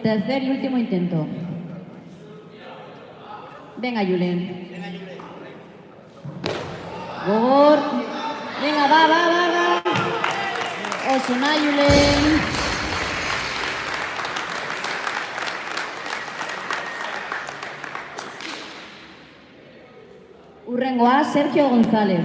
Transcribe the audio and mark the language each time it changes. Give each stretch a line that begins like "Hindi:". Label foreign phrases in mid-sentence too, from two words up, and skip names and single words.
Spanish: Tercer y último intento. Venga, Julen. Gogor. Venga, va. Osona, Julen. Urrengoa, Sergio González.